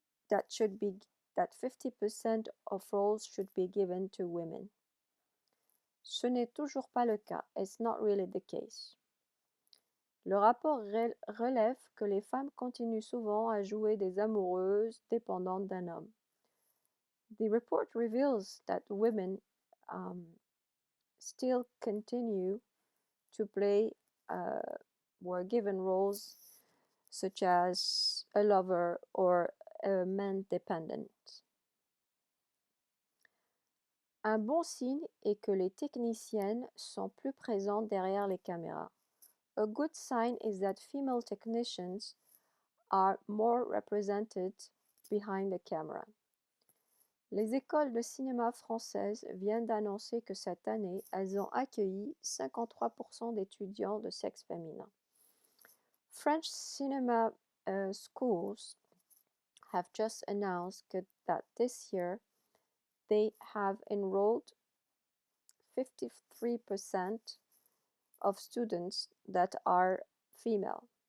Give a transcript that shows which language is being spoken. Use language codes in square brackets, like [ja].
[en] that should be that 50% of roles should be given to women. [fr] Ce n'est toujours pas le cas. [en] It's not really the case. [fr] Le rapport relève que les femmes continuent souvent à jouer des amoureuses dépendantes d'un homme. [en] The report reveals that women still continue to play were given roles such as a lover or a man dependent. [fr] Un bon signe est que les techniciennes sont plus présentes derrière les caméras. [en] A good sign is that female technicians are more represented behind the camera. [fr] Les écoles de cinéma françaises viennent d'annoncer que cette année, elles ont accueilli 53% d'étudiants de sexe féminin. [en] French cinema schools have just announced that this year they have enrolled 53% of students that are female.